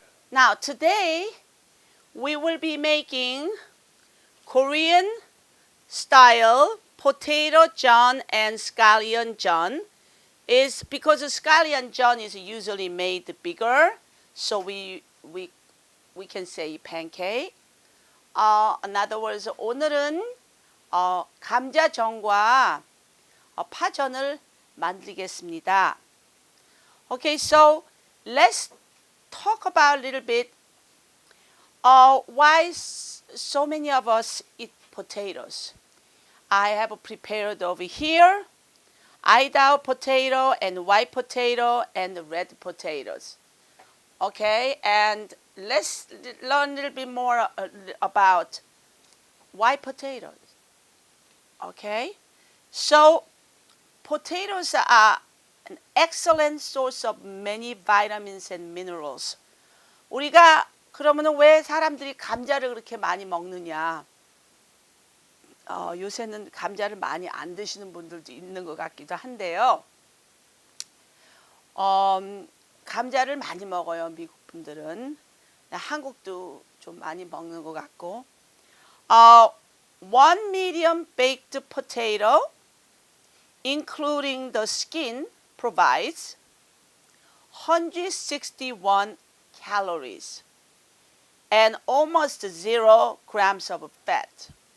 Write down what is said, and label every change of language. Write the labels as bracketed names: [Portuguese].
[English] Now today we will be making Korean style potato jeon and scallion jeon. Is because the scallion jeon is usually made bigger, so we can say pancake. In other words, [Korean] 오늘은 감자전과 파전을 만들겠습니다. [English] Okay, so let's talk about a little bit why so many of us eat potatoes. I have prepared over here Idaho potato and white potato and red potatoes. Okay, and let's learn a little bit more about white potatoes. Okay, so potatoes are an excellent source of many vitamins and minerals. [Korean] 우리가 그러면은 왜 사람들이 감자를 그렇게 많이 먹느냐? 요새는 감자를 많이 안 드시는 분들도 있는 것 같기도 한데요. 감자를 많이 먹어요, 미국 분들은. 한국도 좀 많이 먹는 것 같고. [English] One medium baked potato, including the skin, provides 161 calories and almost 0 grams of fat.